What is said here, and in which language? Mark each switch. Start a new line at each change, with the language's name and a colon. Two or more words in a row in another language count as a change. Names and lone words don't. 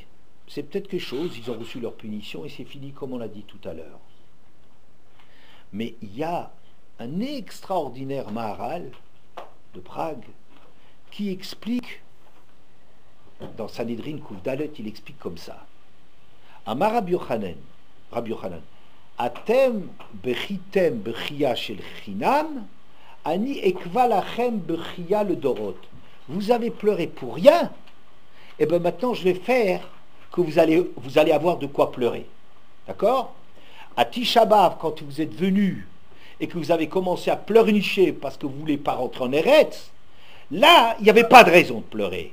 French: C'est peut-être quelque chose, ils ont reçu leur punition et c'est fini comme on l'a dit tout à l'heure. Mais il y a un extraordinaire Maharal de Prague qui explique, dans Sanhedrin Kuf Dalet, il explique comme ça.
Hebrew: אמר רבי יוחנן, אתם בכיתם בכיה של חינם, אני אקבע לכם בכיה לדורות.
French: Vous avez pleuré pour rien, et bien maintenant je vais faire que vous allez avoir de quoi pleurer. D'accord? À Tisha B'Av, quand vous êtes venus et que vous avez commencé à pleurnicher parce que vous ne voulez pas rentrer en Eretz, là, il n'y avait pas de raison de pleurer.